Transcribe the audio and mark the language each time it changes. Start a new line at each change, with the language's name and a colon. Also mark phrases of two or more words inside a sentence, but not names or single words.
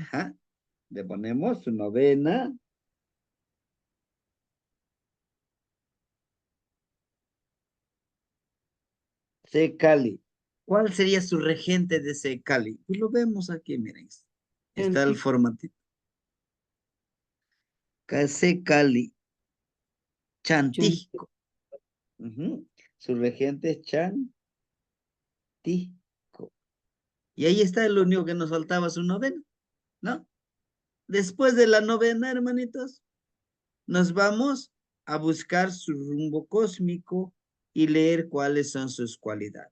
Spanish: Ajá. Le ponemos su novena. Secali. ¿Cuál sería su regente de Secali? Pues lo vemos aquí, miren. Está el Chanti, formatito. Secali. chanti. Chantisco. Ujú. Su regente es Chantisco. Y ahí está el único que nos faltaba, su novena, ¿no? Después de la novena, hermanitos, nos vamos a buscar su rumbo cósmico y leer cuáles son sus cualidades.